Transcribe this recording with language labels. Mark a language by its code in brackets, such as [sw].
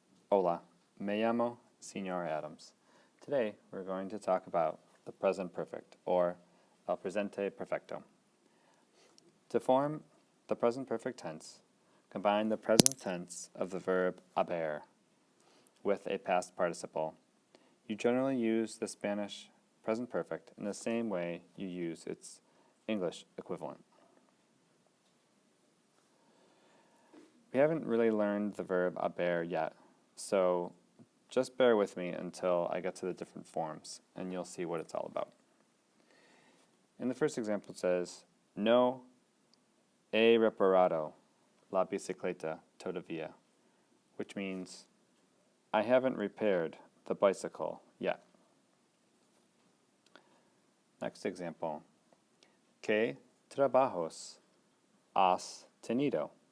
[es] Hola, me llamo Señor Adams. [en] Today we're going to talk about the present perfect, or [es] el presente perfecto. [en] To form the present perfect tense, combine the present tense of the verb haber with a past participle. You generally use the Spanish present perfect in the same way you use its English equivalent. We haven't really learned the verb haber yet, so just bear with me until I get to the different forms, and you'll see what it's all about. In the first example, it says, [es] No he reparado la bicicleta todavía, [en] which means, I haven't repaired the bicycle yet. [es] Next example, ¿Qué trabajos has tenido?